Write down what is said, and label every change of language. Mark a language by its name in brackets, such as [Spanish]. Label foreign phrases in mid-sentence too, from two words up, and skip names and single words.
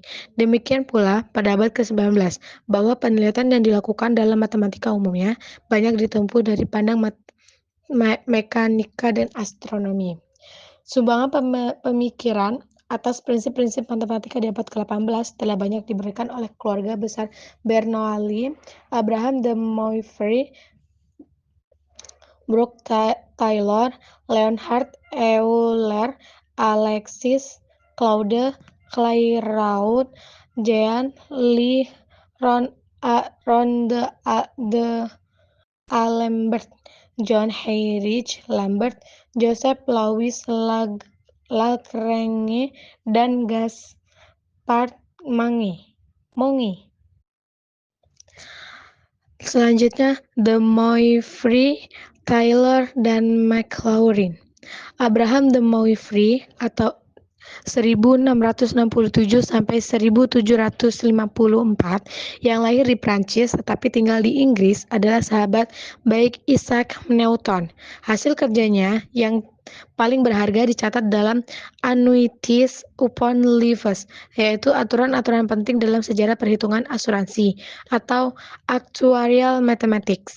[Indonesian] Demikian pula pada abad ke-19, bahwa penelitian yang dilakukan dalam matematika umumnya banyak ditempuh dari pandang mekanika dan astronomi. Sumbangan pemikiran atas prinsip-prinsip matematika di abad ke-18 telah banyak diberikan oleh keluarga besar Bernoulli, Abraham de Moivre, Brooke Taylor, Leonhard Euler, Alexis Claude Clairaut, Jean Lee Ronde D'Alembert, John Heinrich Lambert, Joseph Louis Lagrange, dan Gaspard Monge. Selanjutnya, de Moivre, Taylor, dan Maclaurin. Abraham de Moivre atau 1667 sampai 1754 yang lahir di Prancis tetapi tinggal di Inggris adalah sahabat baik Isaac Newton. Hasil kerjanya yang paling berharga dicatat dalam Annuities upon Lives, yaitu aturan-aturan penting dalam sejarah perhitungan asuransi atau [English] Actuarial Mathematics.